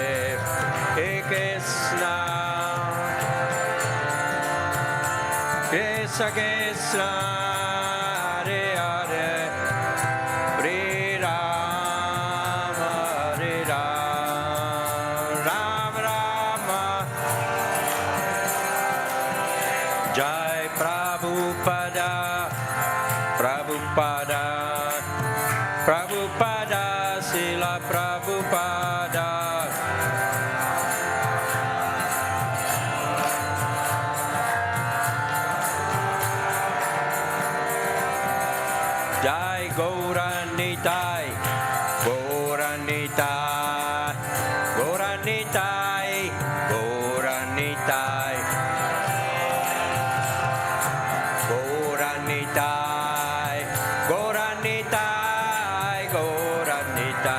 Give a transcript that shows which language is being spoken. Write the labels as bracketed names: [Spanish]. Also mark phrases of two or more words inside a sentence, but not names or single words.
[Sanskrit] Hare Krishna, Krishna, Hare Hare. Hare Rama, Rama Rama. Jai Prabhupada, Prabhupada, Prabhupada, Srila Prabhupada. Jai Gauranitai, Gauranitai, Gauranitai, Gauranitai, Gauranitai, Gauranitai, Gauranitai.